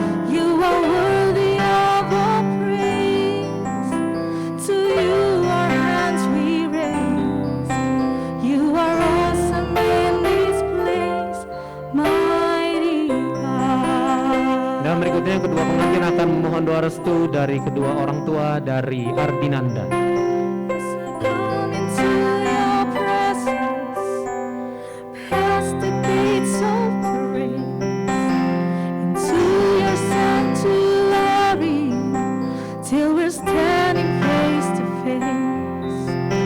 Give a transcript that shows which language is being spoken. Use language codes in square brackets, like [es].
[en] You are worthy of all praise. To you our hands we raise. You are awesome in this place, mighty God. [id] Dan berikutnya kedua pengantin akan memohon doa restu dari kedua orang tua dari Ardinanda. [en] As I come into your presence, past the gates of praise, into your sanctuary, till we're standing face to face.